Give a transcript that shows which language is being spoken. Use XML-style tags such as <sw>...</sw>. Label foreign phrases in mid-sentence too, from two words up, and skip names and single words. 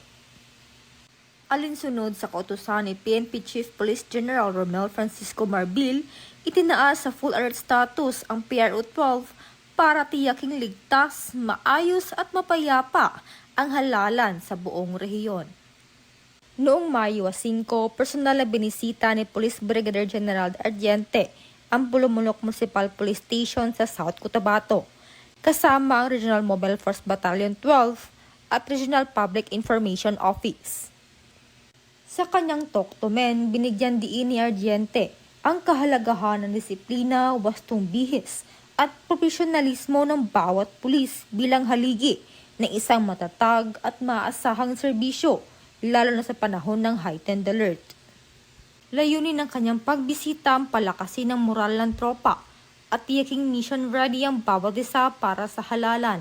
<tl>Alinsunod sa kautusan ni PNP Chief Police General Romel Francisco Marbil, itinaas sa</tl> <en>full alert status</en> <tl>ang PRO 12 para tiyaking ligtas, maayos at mapayapa ang halalan sa buong rehiyon. Noong Mayo 5, personal na binisita ni Police Brigadier General Ardiente ang Bulumulok Municipal Police Station sa South Cotabato, kasama ang Regional Mobile Force Battalion 12 at Regional Public Information Office. Sa kanyang</tl> <en>talk to men,</en> <tl>binigyan diin ni Ardiente ang kahalagahan ng disiplina, wastong bihis at profesionalismo ng bawat pulis bilang haligi ng isang matatag at maaasahang serbisyo, lalo na sa panahon ng</tl> <en>heightened alert.</en> <tl>Layunin ng kanyang pagbisita ang palakasin ng moral ng tropa at tiyaking</tl> <en>mission ready</en> <tl>ang bawat isa para sa halalan.</tl>